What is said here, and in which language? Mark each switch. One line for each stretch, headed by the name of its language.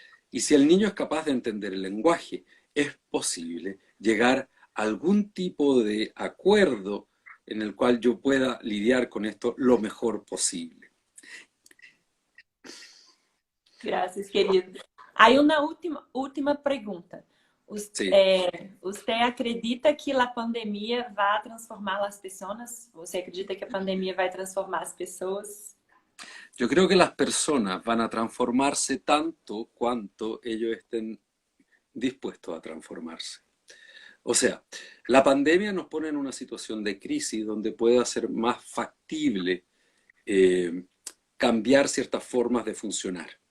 Spanish: Y si el niño es capaz de entender el lenguaje, es posible llegar a algún tipo de acuerdo en el cual yo pueda lidiar con esto lo mejor posible. Gracias, querido. Hay una última pregunta. Sí.
Portuguese: Você acredita que a pandemia vai transformar as pessoas? Você acredita que a pandemia vai transformar as pessoas?
Spanish: Yo creo que las personas van a transformarse tanto cuanto ellos estén dispuestos a transformarse. O sea, la pandemia nos pone en una situación de crisis donde puede ser más factible cambiar ciertas formas de funcionar.